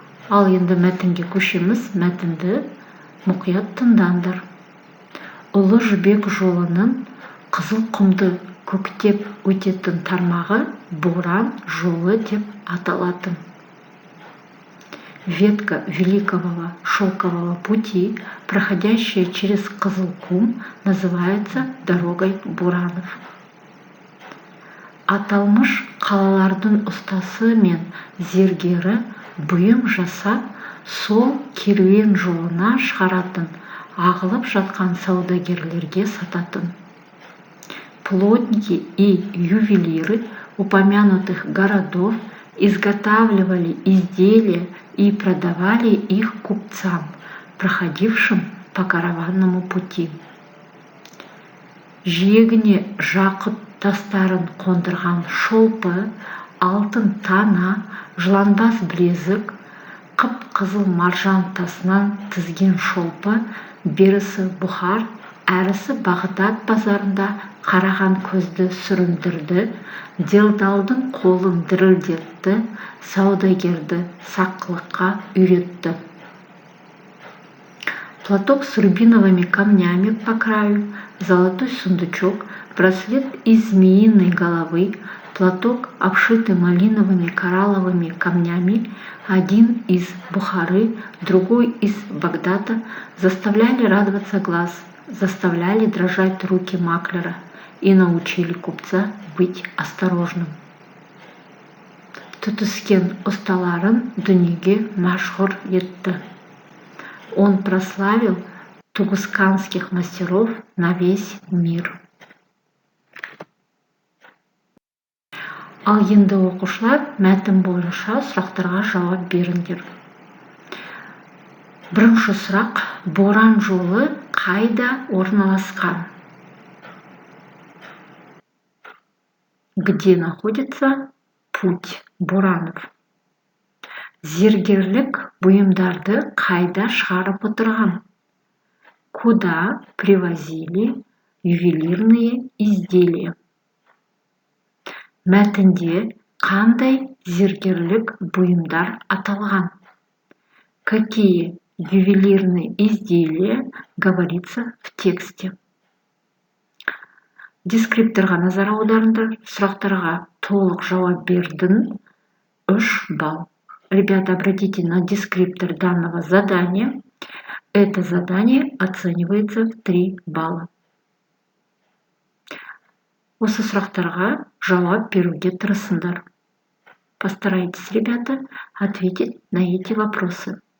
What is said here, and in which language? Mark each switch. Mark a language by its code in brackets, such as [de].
[kk] Ал енді мәтінге көшеміз. Мәтінді мұқият тыңдаңдар. Ұлы жібек жолының қызыл құмды көктеп өтетін тармағы боран жолы деп аталатын. [ru] Ветка великого шелкового пути, проходящая через Кызыл кум, называется дорогой Буранов. [kk] Аталмыш қалалардың ұстасы мен зергері бұйым жасап, сол керуен жолына шығаратын, ағылып жатқан саудагерлерге сататын. [ru] Плотники и ювелиры упомянутых городов изготавливали изделия и продавали их купцам, проходившим по караванному пути. [kk] Жиегіне жақұт тастарын қондырған шолпы, алтын тана, жыланбас білезік, қып-қызыл маржан тасынан тізген шолпы, берісі Бұхар, әрісі Бағдат базарында қараған көзді сүріндірді, делдалдың қолын дірілдетті, саудагерді саққылыққа үйретті. [ru] Платок с рубиновыми камнями по краю, золотой сундучок, браслет из змеиной головы, платок, обшитый малиновыми коралловыми камнями, один из Бухары, другой из Багдада, заставляли радоваться глаз, заставляли дрожать руки маклера и научили купца быть осторожным. [kk] Түтіскен ұсталарын дүниеге мәшһүр етті. [ru] Он прославил тугусканских мастеров на весь мир. [kk] Ал енді оқушылар мәтін бойынша сұрақтарға жауап беріңдер. Бірінші сұрақ: боран жолы қайда орналасқан? [ru] Где находится путь Буранов? [kk] Зергерлік бұйымдарды қайда шығарып отырған? [ru] Куда привозили ювелирные изделия? [kk] Мәтінде қандай зергерлік бұйымдар аталған? [ru] Какие ювелирные изделия говорится в тексте? [kk] Дескрипторға назар аударыңдар. Сұрақтарға толық жауап бердің. 3 балл. [ru] Ребята, обратите на дескриптор данного задания. Это задание оценивается в 3 балла. [kk] Осы сұрақтарға жауап беруге тырысыңдар. [ru] Постарайтесь, ребята, ответить на эти вопросы.